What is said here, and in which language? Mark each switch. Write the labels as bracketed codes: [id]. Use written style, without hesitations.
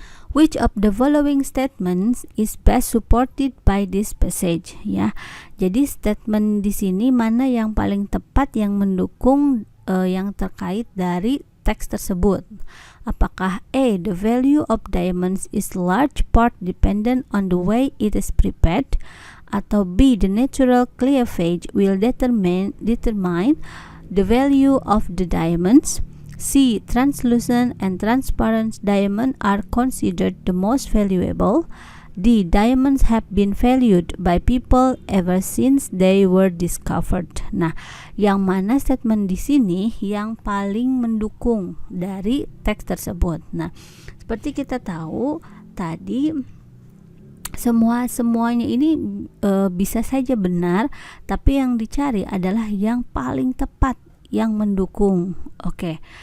[en] Which of the following statements is best supported by this passage? [id] Ya, jadi statement di sini mana yang paling tepat yang mendukung yang terkait dari teks tersebut? [en] Apakah A, the value of diamonds is large part dependent on the way it is prepared, atau B, the natural cleavage will determine the value of the diamonds, C, translucent and transparent diamond are considered the most valuable, D, diamonds have been valued by people ever since they were discovered. [id] Nah, yang mana statement di sini yang paling mendukung dari teks tersebut? Nah, seperti kita tahu tadi semuanya ini bisa saja benar, tapi yang dicari adalah yang paling tepat, yang mendukung. Oke.